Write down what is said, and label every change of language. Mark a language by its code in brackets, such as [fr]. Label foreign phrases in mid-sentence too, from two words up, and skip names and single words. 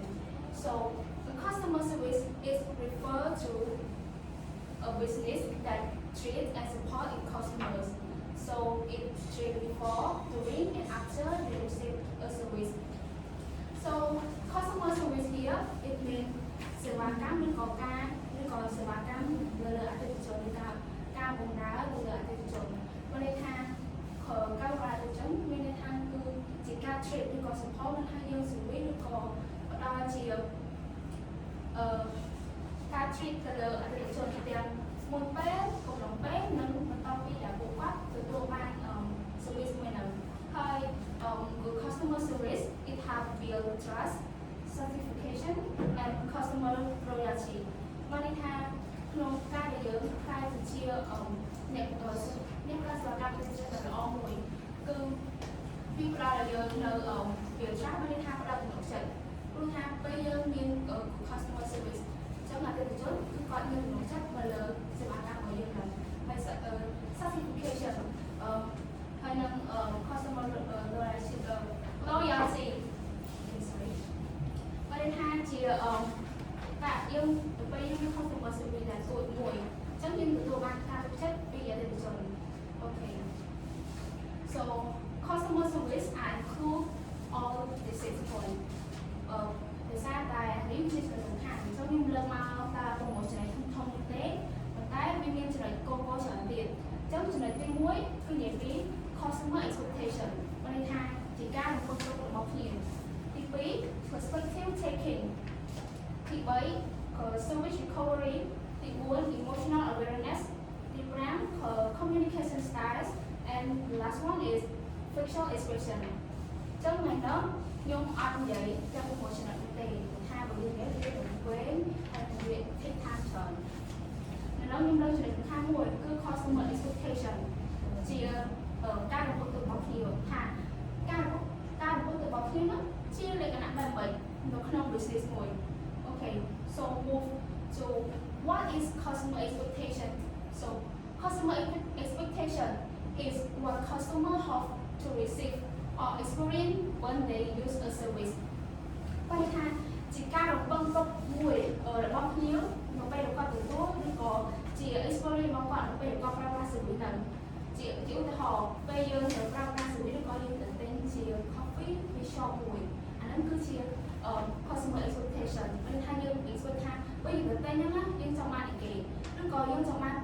[en] So the customer service is referred to a business that treats and supports its customers. So it treats before, during, and after they receive a service. So customer service here, it means [km] សេវាកម្មឬក៏ការឬក៏សេវាកម្មលើអតិថិជនឬការបម្រើលើអតិថិជនមានន័យថាការបម្រើអតិថិជនមានន័យថាគឺជាការ treat ឬក៏ support នឹងថាយើង service ឬក៏ផ្ដល់ជា ការ treat ទៅលើអតិថិជនទាំងមុនពេលកំឡុងពេលនិងបន្ទាប់ពីដែលពួកគាត់ទទួលបាន service មួយហ្នឹង [en] ហើយ good customer service it have build trust certification and customer loyalty [km] មានន័យថាក្នុងការដែលយើង ខ្លាយទៅជាអ្នកប្រើសេវាកម្មអតិថិជនដ៏ល្អមួយគឺវាផ្ដល់ឲ្យយើងនៅវាចាស់មានន័យថាផ្ដល់ទំនុកចិត្តព្រោះថាពេលយើងមាន [en] customer service [km] ចឹងអតិថិជនគឺគាត់មានទំនុកចិត្តមកលើសេវាកម្មរបស់យើងហ្នឹងហើយ certification ហើយនឹង [en] customer loyalty sorry [km] បានថាជាតែយើងទៅពេលយើងមាន [en] customer service [km] ដែលស្រួលមួយអញ្ចឹងយើងទទួលបានការទុកចិត្តពីអតិថិជនអូខេ [en] so customer service are include all the 6 points [km] ដោយសារតែនេះជាចំណុចសំខាន់អញ្ចឹងខ្ញុំលើកមកតែប្រមូលចំណុចធំៗទេប៉ុន្តែវាមានចំណុចគោលច្រើនទៀតអញ្ចឹងចំណុចទី1គឺនិយាយពី [en] customer expectation [km] បានន័យថាជាការរំពឹងទុករបស់ភ្ញៀវទី2 [en] perspective taking [km] ទី3 [en] service recovery [km] ទី4 [en] emotional awareness [km] ទី5 [en] communication styles and the last one is facial expression [km] អញ្ចឹងថ្ងៃនេះខ្ញុំអត់និយាយទាំងប្រមូលចំណុចនេះទេថាបើយើងនិយាយទៅវែងហើយវា [en] take time [km] ច្រើននៅក្នុងខ្ញុំលើកចំណុចសំខាន់មួយគឺ [en] customer expectation [km] ជាការរំពឹងទុករបស់ភ្ញៀវថាការរំ ពឹងទុករបស់ភ្ញៀវនោះជាលក្ខណៈបែបម៉េចនៅក្នុង [en] business មួយ Okay so move to what is customer expectation so customer expectation is what customer have to receive or experience when they use a service [km] បានថាជាការរំពឹងទុកមួយ របស់ភ្ញៀវនៅពេលគាត់ទទួលឬក៏ជា experience របស់គាត់នៅពេលគាត់ប្រើប្រាស់ service ហ្នឹងជាឧទាហរណ៍ពេលយើងប្រើប្រាស់ service ឬក៏យើងទៅទិញជា coffee ពី shop មួយអាហ្នឹងគឺជា [en] customer expectation [km] មានថាយើង expect ថាពេលយើងទៅទិញហ្នឹងណាយើងចង់បានអីគេឬក៏យើងចង់បាន